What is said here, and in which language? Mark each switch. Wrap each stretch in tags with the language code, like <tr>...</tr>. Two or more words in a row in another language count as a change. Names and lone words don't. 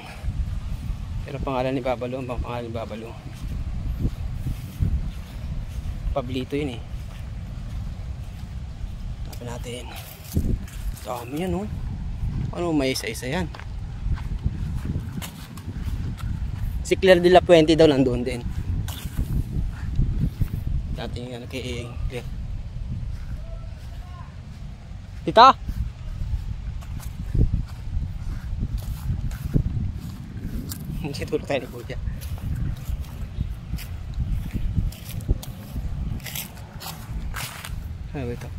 <tl>Pero pangalan ni Babalo, pangalan ni Babalo. Pablito yun eh. Hanapin natin. Dami yan Ano may isa-isa yan? Si Claire de la Puente daw nandoon din. Dating kay Claire. Tita! Hindi tulog tayo ni Kuya. Ano ba ito?</tl>